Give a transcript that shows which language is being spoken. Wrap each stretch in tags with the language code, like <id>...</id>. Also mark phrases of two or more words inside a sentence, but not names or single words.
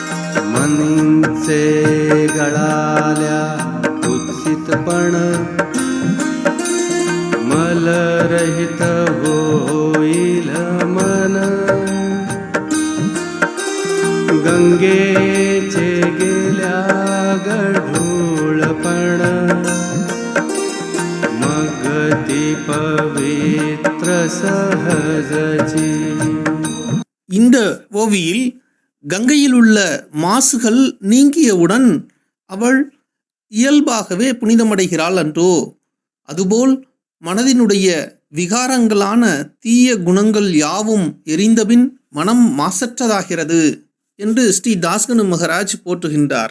<mr>मनींचे गळाल्या कुत्सितपण मलरहित होईल मन. गंगेचे गेल्या गढूळपण मग ती पवित्र सहजची.</mr> <ta>இந்த ஓவியில் கங்கையில் உள்ள மாசுகள் நீங்கியவுடன் அவள் இயல்பாகவே புனிதமடைகிறாள் அன்றோ. அதுபோல் மனதினுடைய விகாரங்களான தீய குணங்கள் யாவும் எரிந்தபின் மனம் மாசற்றதாகிறது என்று ஸ்ரீ தாஸ்கனு மகராஜ் போற்றுகின்றார்.</ta>